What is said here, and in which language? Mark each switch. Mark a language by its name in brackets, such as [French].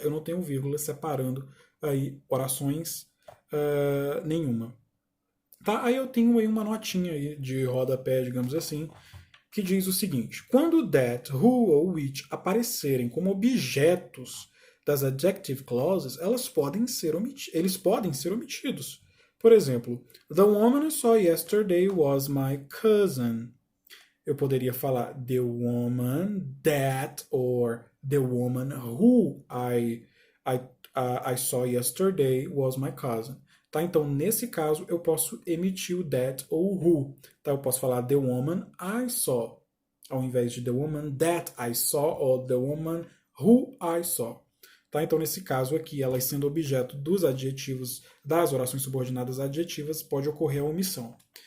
[Portuguese] Eu não tenho vírgula separando aí orações nenhuma. Tá? Aí eu tenho aí uma notinha aí de rodapé, digamos assim, que diz o seguinte. Quando that, who ou which aparecerem como objetos das adjective clauses, eles podem ser omitidos. Por exemplo, [English] the woman I saw yesterday was my cousin. [Portuguese] Eu poderia falar [English] the woman that or the woman who I saw yesterday was my cousin. [Portuguese] Tá? Então, nesse caso, eu posso emitir o that ou who. Tá? Eu posso falar [English] the woman I saw, [Portuguese] ao invés de [English] the woman that I saw [Portuguese] ou [English] the woman who I saw. [Portuguese] Tá? Então, nesse caso aqui, elas sendo objeto dos adjetivos, das orações subordinadas adjetivas, pode ocorrer a omissão.